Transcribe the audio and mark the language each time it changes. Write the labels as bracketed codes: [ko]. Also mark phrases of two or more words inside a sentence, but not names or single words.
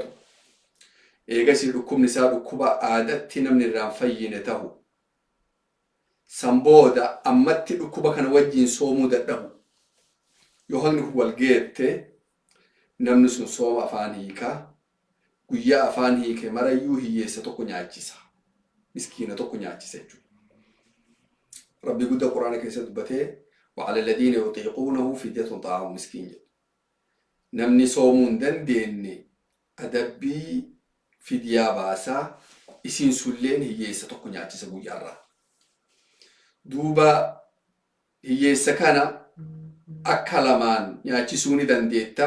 [om] Eegasi dhukkubni isaa dhukkuba aadatti namni irraan fayyine ta'u sambooda ammatti dhukkuba kana wajjiin soomuu dadhabu yoo hanni wal geette namni sun sooma afaan hiikaa guyyaa afaan hiike marayyuu hiyyeessa tokko nyaachisa miskiina tokko nyaachisa jechuudha. Rabbi guddaa quraana keessatti dubbatee [ar] وعلى الذين يطيقونه فدية طعام مسكين [om] namni soomuu hin dandeenye adabbii fidiyaa baasaa isiin sulleen hiyyeessa tokko nyaachisa guyyaarraa. Duuba hiyyeessa kana akka lamaan nyaachisuu ni dandeetta.